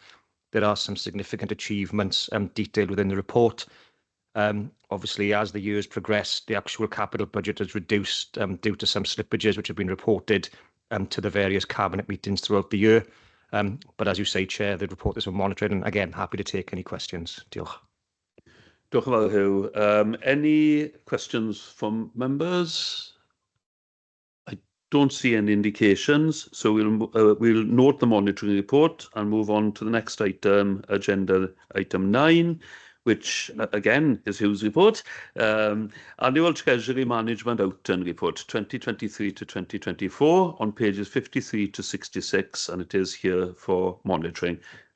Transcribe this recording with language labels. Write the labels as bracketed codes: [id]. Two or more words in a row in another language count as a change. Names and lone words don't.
[en] There are some significant achievements detailed within the report. Obviously, as the years progress, the actual capital budget has reduced due to some slippages which have been reported to the various Cabinet meetings throughout the year. But as you say, Chair, the report is for monitoring, and again, happy to take any questions. [cy] Diolch. Diolch yn fawr, Hugh. [en] Any questions from members? I don't see any indications, so we'll note the monitoring report and move on to the next item, agenda item 9, which again is Hugh's report. Annual Treasury Management Outturn Report 2023 to 2024 on pages 53 to 66, and it is here for monitoring.